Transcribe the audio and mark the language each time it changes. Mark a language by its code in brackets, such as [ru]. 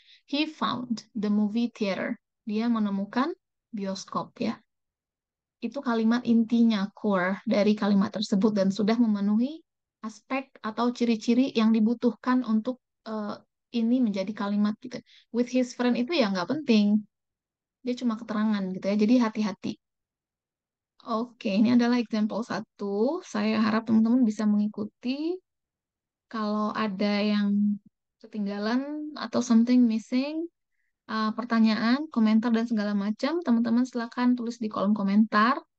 [en] He found the movie theater. [id] Dia menemukan bioskop ya. Itu kalimat intinya, core dari kalimat tersebut dan sudah memenuhi aspek atau ciri-ciri yang dibutuhkan untuk ini menjadi kalimat gitu. [en] With his friend [id] itu ya nggak penting. Dia cuma keterangan gitu ya. Jadi hati-hati. Oke, ini adalah example satu. Saya harap teman-teman bisa mengikuti. Kalau ada yang ketinggalan atau [en] something missing, [id] pertanyaan, komentar, dan segala macam, teman-teman silakan tulis di kolom komentar.